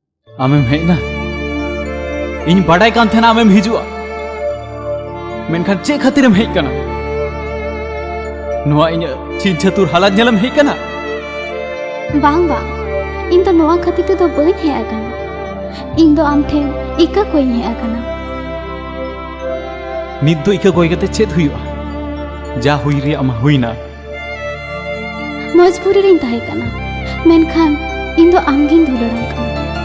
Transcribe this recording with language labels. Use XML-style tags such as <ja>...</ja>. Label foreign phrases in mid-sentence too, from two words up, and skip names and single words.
<sat>आमेम हेना इन बड़ाई कान थेना आमेम हिजुआ मेनखान चे खातिरम हेज कना नुआ इन चीन छतुर हालात नेलम हेज कना बांग बांग इन तो नोआ खातिर ते तो बई हे आकना इन दो आम ठेन इका कोई हे आकना नित दो इका कोई कते चेत हुआ जा हुई रे अमा हुईना मजबूरी रिन ताहे कना मेनखान इन दो आमगिन दुलड़म कना</sat>